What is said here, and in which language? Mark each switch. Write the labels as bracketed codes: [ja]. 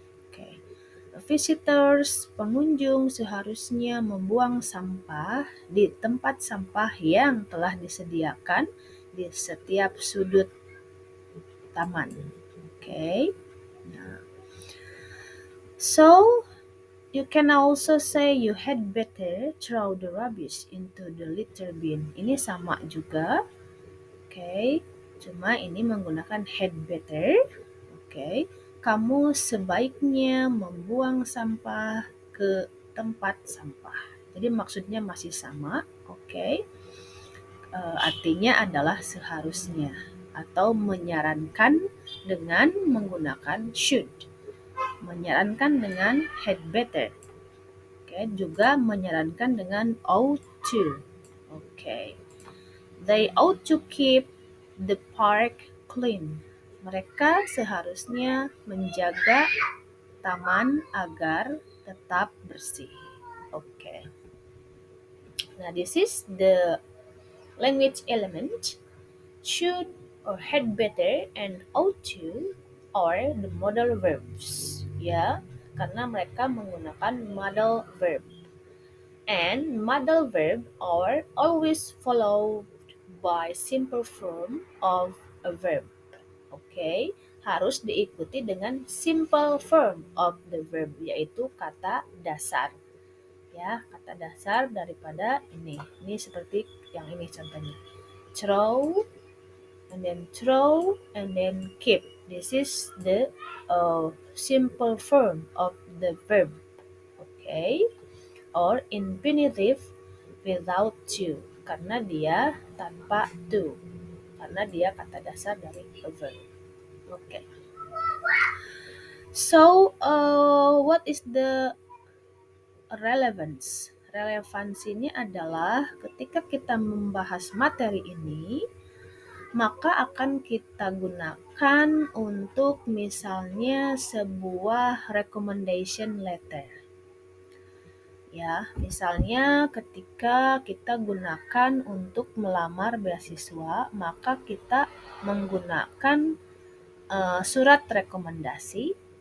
[id] Okay. Visitors, pengunjung seharusnya membuang sampah di tempat sampah yang telah disediakan di setiap sudut taman. Okay. Nah, [en] so you can also say you had better throw the rubbish into the litter bin. [id] Ini sama juga. Oke. Cuma ini menggunakan had better. Oke. Kamu sebaiknya membuang sampah ke tempat sampah. Jadi maksudnya masih sama. Oke. Artinya adalah seharusnya atau menyarankan dengan menggunakan should. Menyarankan dengan had better. Oke, juga menyarankan dengan ought to. Oke. [en] They ought to keep the park clean. [id] Mereka seharusnya menjaga taman agar tetap bersih. Oke. [en] Nah, this is the language element. Should or had better and ought to are the modal verbs. [id] Ya, karena mereka menggunakan modal verb. [en] And modal verb are always followed by simple form of a verb. [id] Oke, harus diikuti dengan [en] simple form of the verb, [id] yaitu kata dasar. Ya, kata dasar daripada ini. Ini seperti yang ini contohnya. [en] Throw, and then throw, and then keep. This is the simple form of the verb. [id] Okay, [en] or infinitive without to, [id] karena dia tanpa to, karena dia kata dasar dari [en] a verb. [id] Okay. [en] So, what is the relevance? [id] Relevansinya adalah ketika kita membahas materi ini, maka akan kita gunakan untuk misalnya sebuah recommendation letter. Ya, misalnya ketika kita gunakan untuk melamar beasiswa, maka kita menggunakan surat rekomendasi.